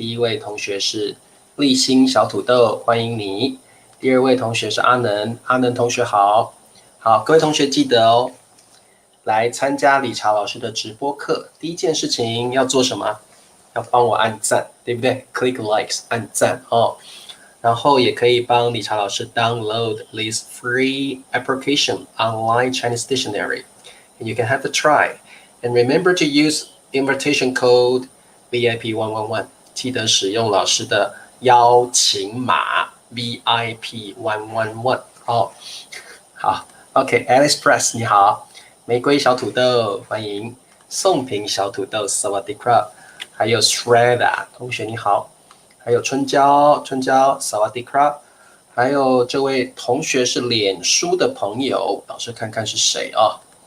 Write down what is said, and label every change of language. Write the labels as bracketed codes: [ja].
[zh] 第一位同学是立新小土豆，欢迎你。第二位同学是阿能，阿能同学好。好，各位同学记得哦，来参加理查老师的直播课，第一件事情要做什么？要帮我按赞，对不对 ？ [en] Click likes， [zh] 按赞哦。然后也可以帮理查老师 [en] download this free application online Chinese dictionary, and you can have a try. And remember to use invitation code VIP111， [zh] 记得使用老师的邀请码 VIP111 哦。好 ，OK，Alice Press 你好，玫瑰小土豆欢迎，宋平小土豆 [th] Sawadee-krap， [zh] 还有 Shredda 同学你好。还有春娇，春娇 [th] Sawadee-krap， [zh] 还有这位同学是脸书的朋友，老师看看是谁啊？